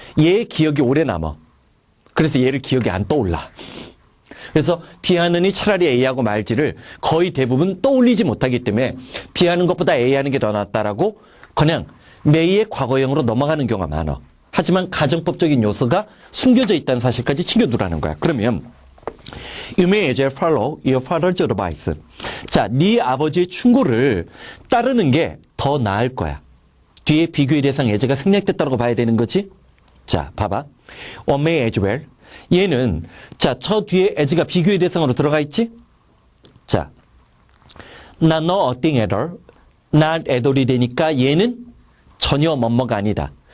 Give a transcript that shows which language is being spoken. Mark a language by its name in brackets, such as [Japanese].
[Korean] 얘의 기억이 오래 남아. 그래서 얘를 기억이 안 떠올라. 그래서 B 하느니 차라리 A하고 말지를 거의 대부분 떠올리지 못하기 때문에 B 하는 것보다 A 하는 게 더 낫다라고 그냥 may의 과거형으로 넘어가는 경우가 많아. 하지만 가정법적인 요소가 숨겨져 있다는 사실까지 챙겨두라는 거야. 그러면 [English] You may as well follow your father's advice. [Korean] 자, 네 아버지의 충고를 따르는 게 더 나을 거야. 뒤에 비교의 대상 as가 생략됐다고 봐야 되는 거지. 자, 봐봐. may as well. 얘는 자, 저 뒤에 as가 비교의 대상으로 들어가 있지. 자, 나 너 어띵 애들, [English] not at all [Korean] 이 되니까 얘는 전혀 뭐뭐가 아니다.